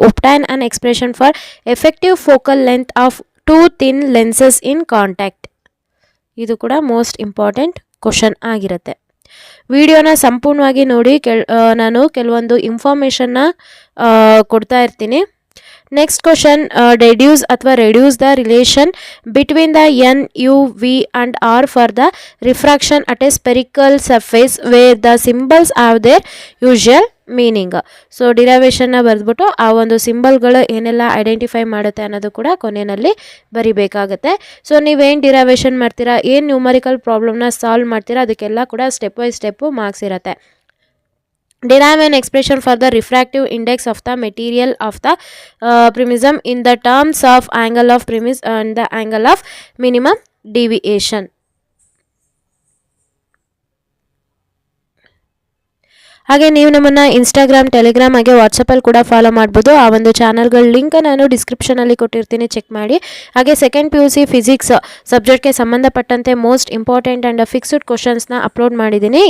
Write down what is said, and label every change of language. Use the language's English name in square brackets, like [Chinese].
[English] Obtain an expression for effective focal length of 2 thin lenses in contact. [Kannada] ಇದು ಕೂಡ most important question ಆಗಿರುತ್ತೆ. ವಿಡಿಯೋನ ಸಂಪೂರ್ಣವಾಗಿ ನೋಡಿ. ನಾನು ಕೆಲವೊಂದು ಇನ್ಫಾರ್ಮೇಷನ್ನ ಕೊಡ್ತಾ ಇರ್ತೀನಿ. [English] Next question, reduce the relation between the n, u, v and r for the refraction at a spherical surface where the symbols have their usual meaning. [Kannada] So ಡಿರೈವೇಷನ್ನ ಬರೆದ್ಬಿಟ್ಟು ಆ ಒಂದು ಸಿಂಬಲ್ಗಳು ಏನೆಲ್ಲ ಐಡೆಂಟಿಫೈ ಮಾಡುತ್ತೆ ಅನ್ನೋದು ಕೂಡ ಕೊನೆಯಲ್ಲಿ ಬರಿಬೇಕಾಗುತ್ತೆ. ಸೊ ನೀವೇನು ಡಿರೈವೇಷನ್ ಮಾಡ್ತೀರಾ, ಏನು ನ್ಯೂಮರಿಕಲ್ ಪ್ರಾಬ್ಲಮ್ನ ಸಾಲ್ವ್ ಮಾಡ್ತೀರಾ ಅದಕ್ಕೆಲ್ಲ ಕೂಡ ಸ್ಟೆಪ್ ಬೈ ಸ್ಟೆಪ್ಪು ಮಾರ್ಕ್ಸ್ ಇರುತ್ತೆ. [English] Derive an expression for the refractive index of the material of the prism in the terms of angle of premise and the angle of minimum deviation. [Kannada] ಹಾಗೆ ನೀವು ನಮ್ಮನ್ನು Instagram, Telegram ಹಾಗೆ ವಾಟ್ಸಪ್ಪಲ್ಲಿ ಕೂಡ follow ಮಾಡ್ಬೋದು. ಆ ಒಂದು ಚಾನಲ್ಗಳ ಲಿಂಕ್ ನಾನು ಡಿಸ್ಕ್ರಿಪ್ಷನಲ್ಲಿ ಕೊಟ್ಟಿರ್ತೀನಿ, ಚೆಕ್ ಮಾಡಿ. ಹಾಗೆ ಸೆಕೆಂಡ್ PUC ಫಿಸಿಕ್ಸ್ ಸಬ್ಜೆಕ್ಟ್ಗೆ ಸಂಬಂಧಪಟ್ಟಂತೆ most important and fixed ಕ್ವಶನ್ಸ್ನ upload ಮಾಡಿದ್ದೀನಿ.